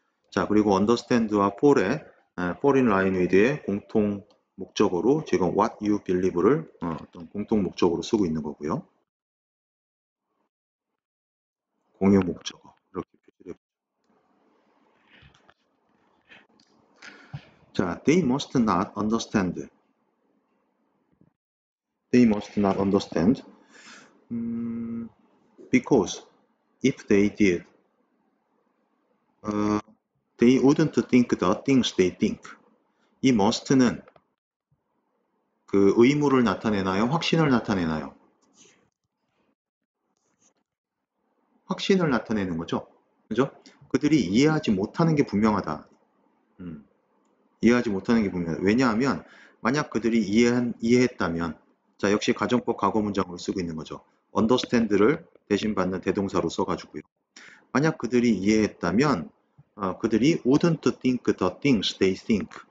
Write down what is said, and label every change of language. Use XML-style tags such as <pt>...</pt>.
<ko>자 그리고 understand와 fall의 fall in line with의 공통 목적어로 지금 what you believe를 어떤 공통 목적어로 쓰고 있는 거고요. 공유 목적어 이렇게 표시를 해보죠.</ko> <en>자, they must not understand. They must not understand. Because if they did, they wouldn't think the things they think.</en> <ko>이 must는 그 의무를 나타내나요? 확신을 나타내나요? 확신을 나타내는 거죠. 그죠? 그들이 이해하지 못하는 게 분명하다. 이해하지 못하는 게 분명하다. 왜냐하면 만약 그들이 이해했다면 자 역시 가정법 과거 문장으로 쓰고 있는 거죠. understand를 대신 받는 대동사로 써가지고요. 만약 그들이 이해했다면 그들이</ko> <en>wouldn't think the things they think.</en>